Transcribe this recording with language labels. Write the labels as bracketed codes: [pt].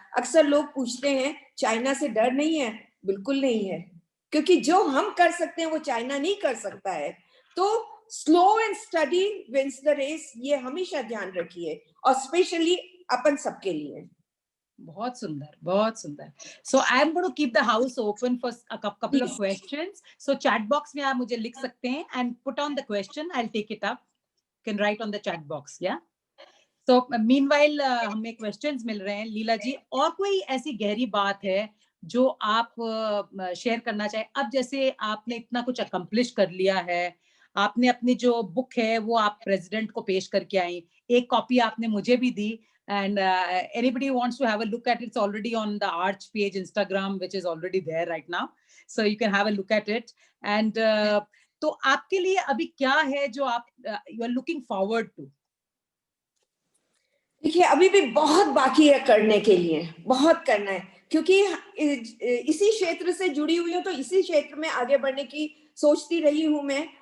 [hi] अक्सर लोग पूछते हैं चाइना से डर नहीं है? बिल्कुल नहीं है, क्योंकि जो हम कर सकते हैं वो चाइना नहीं कर सकता है। तो [en] slow and study wins the race, [hi] ये हमेशा ध्यान रखिए, और स्पेशली अपन सबके लिए। बहुत सुंदर, बहुत सुंदर। [en] So I am going to keep the house open for a couple of questions. So chat box [hi] में आप मुझे लिख सकते हैं [en] and put on the question, I'll take it up. You can write on the chat box, yeah. So meanwhile [hi] हमें questions मिल रहे हैं। लीला जी, और कोई ऐसी गहरी बात है जो आप शेयर करना चाहे? अब जैसे आपने इतना कुछ अकम्प्लिश कर लिया है, आपने अपनी जो बुक है वो आप प्रेसिडेंट को पेश करके आई, एक कॉपी आपने मुझे भी दी, [en] and anybody who wants to have a look at it, it's already on the Arch page Instagram, which is already there right now, so you can have a look at it. [hi] And तो आपके लिए अभी क्या है जो आप [en] you are looking forward to? [hi] देखिए, अभी भी बहुत बाकी है करने के लिए, बहुत करना है, क्योंकि इसी क्षेत्र से जुड़ी हुई हूँ, तो इसी क्षेत्र में आगे बढ़ने की सोचती रही हूँ मैं।